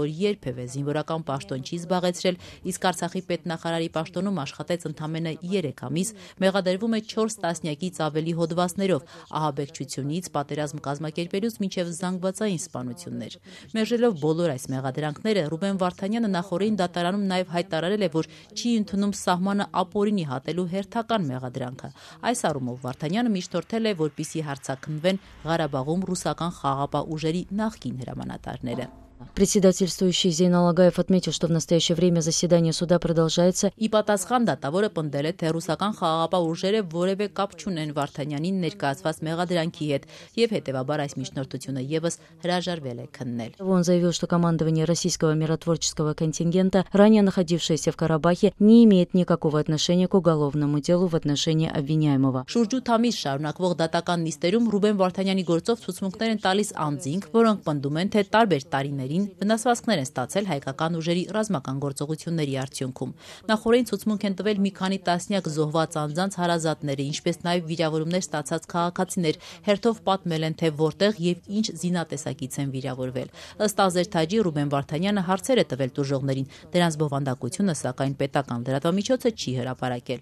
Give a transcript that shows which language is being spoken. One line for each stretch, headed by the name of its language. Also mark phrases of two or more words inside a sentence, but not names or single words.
Armenian: երբևէ զինվորական պաշտոն չի զբաղեցրել, իսկ Արցախի պետնախարարի պաշտոնում աշխատեց ընդամենը 3 ամիս, մեղադրվում է 4 տասնյակից ավելի հոդվածներով, ահաբեկչությունից, պատերազմ կազմակերպելուց մինչև զանգվածային սպանություններ։ Մերժելով բոլոր այս մեղադրանքները, Ռուբեն Վարդանյանը նախորդին դատարանում նաև հայտարարել է, որ չի ընդունում սահմանը ապօրինի հատելու հերթական մեղադրանքը։ Այս առումով Վարդանյանը միջնորդել է, որպիսի հարցաքննվեն Ղարաբաղում ռուսական խաղաղապահ ուժերի նախկին հրամանատարները։
Russian: Председательствующий Зейнал Агаев отметил, что в настоящее время заседание суда продолжается.
Armenian: Ի պատասխան դատավորը պնդել է, թե ռուսական խաղաղապահ ուժերը որևէ կապ չունեն Վարդանյանին ներկայացված մեղադրանքի հետ եւ հետեւաբար այս միջնորդությունը եւս հրաժարվել է քննել։
Russian: Он заявил, что командование российского миротворческого контингента, ранее находившееся в Карабахе, не имеет никакого отношения к уголовному делу в отношении обвиняемого.
Armenian: Շուրջ 8 ամիս շարունակվող դատական նիստերում Ռուբեն Վարդանյանի գործով ցուցմունքներ են տալիս անձինք, որոնք պնդում են, թե տարբեր տարիներ վնասվածքներ են ստացել հայկական ուժերի ռազմական գործողությունների արդյունքում։ Նախորդին ցուցմունք են տվել մի քանի տասնյակ զոհված անձանց հարազատները, ինչպես նաև վիրավորումներ ստացած քաղաքացիներ, հերթով պատմել են, թե որտեղ եւ ինչ զինատեսակից են վիրավորվել։ Ըստ ազերթաջի Ռուբեն Վարդանյանը հարցեր է տվել տուժողներին, դրանց բովանդակությունը սակայն պետական լրատվամիջոցը չի հրապարակել։